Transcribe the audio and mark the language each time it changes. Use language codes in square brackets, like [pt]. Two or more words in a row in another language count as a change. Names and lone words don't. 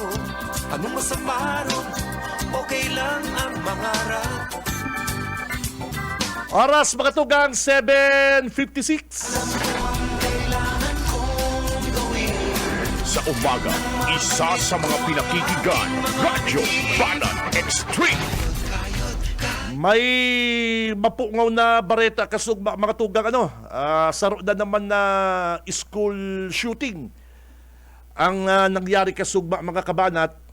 [tl] Anong masama ron? Okay lang ang mangarap. [bik] Oras mga tugang 7:56. [tl] Sa umaga, isa sa mga pinakikigan, Radyo Banan Extreme. [bik] May mapungaw na bareta kasugma mga tugang saro na naman na [en] school shooting [bik] ang nangyari kasugma mga kabanat.